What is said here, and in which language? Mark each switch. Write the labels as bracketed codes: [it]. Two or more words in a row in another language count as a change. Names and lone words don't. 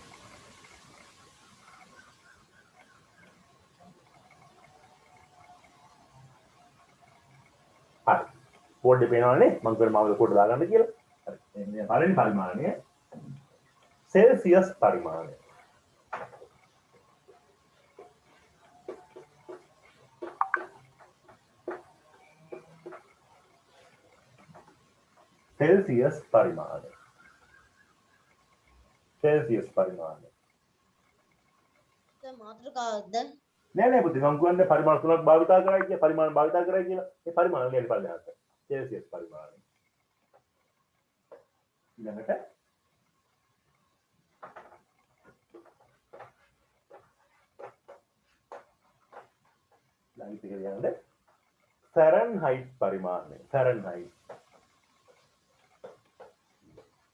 [si] හරි. කෝඩ් එක පේනවනේ මම කරේ මාවල කෝඩ් දාගන්න කියලා. හරි. මේ පළවෙනි පරිමාණය සෙල්සියස් පරිමාණය. සෙල්සියස් පරිමාණ සෙල්සියස් පරිමාණ මාතෘකාවක්ද නෑ පුතේ මම කියන්නේ පරිමාණ තුනක් භාවිතා කරයි කියලා පරිමාණ භාවිතා කරයි කියලා ඒ පරිමාණ වලින් බලන්න සෙල්සියස් පරිමාණය ඊළඟට ළඟට කියන්නේ ෆැරන්හයිට් පරිමාණය ෆැරන්හයිට්